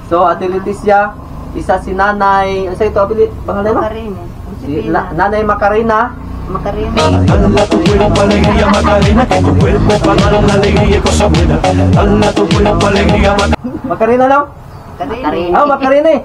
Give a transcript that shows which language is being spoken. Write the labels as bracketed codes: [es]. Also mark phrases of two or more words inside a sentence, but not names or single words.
[tl] So, Ate Leticia, isa si Nanay, ano sa ito, pangalan mo? Macarena. Si Nanay Macarena. Macarena. [es] Dala tu cuerpo alegría Macarena, que tu cuerpo para dar la alegría y cosas buenas. Dala tu cuerpo alegría [tl] Macarena lang? Macarena. Oh, Macarena eh.